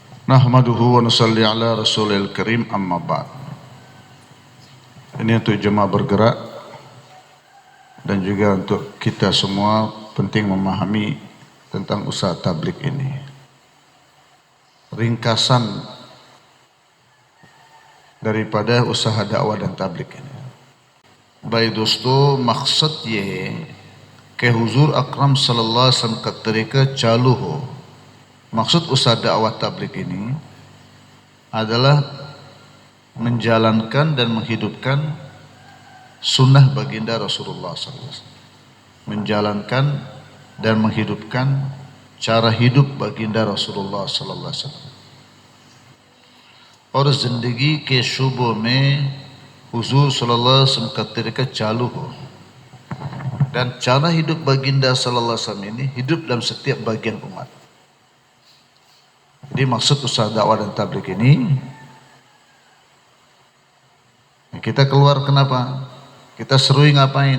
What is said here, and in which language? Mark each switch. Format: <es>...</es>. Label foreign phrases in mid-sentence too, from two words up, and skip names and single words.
<ar>نحمده ونصلي على الرسول الكريم أما بعد.</ar> <id>Ini untuk jemaah bergerak dan juga untuk kita semua penting memahami tentang usaha tablik ini. Ringkasan daripada usaha dakwah dan tablik ini.</id> <ur>Baik دوستو، مقصد یہ کہ حضور اکرم</ur> <ar>صلى الله عليه وسلم</ar> <ur>کا طریقہ چالو ہو.</ur> <id>Maksud usaha dakwah tablik ini adalah menjalankan dan menghidupkan sunnah baginda Rasulullah SAW. Menjalankan dan menghidupkan cara hidup baginda Rasulullah SAW.</id> <ur>اور زندگی کے شعبوں میں حضور</ur> <ar>صلى الله عليه وسلم</ar> <ur>کا طریقہ چالو ہو.</ur> <id>Dan cara hidup baginda</id> <ar>صلى الله عليه وسلم</ar> <id>ini hidup dalam setiap bagian umat. Jadi maksud usaha dakwah dan tabligh ini, kita keluar kenapa? Kita serui ngapain?</id>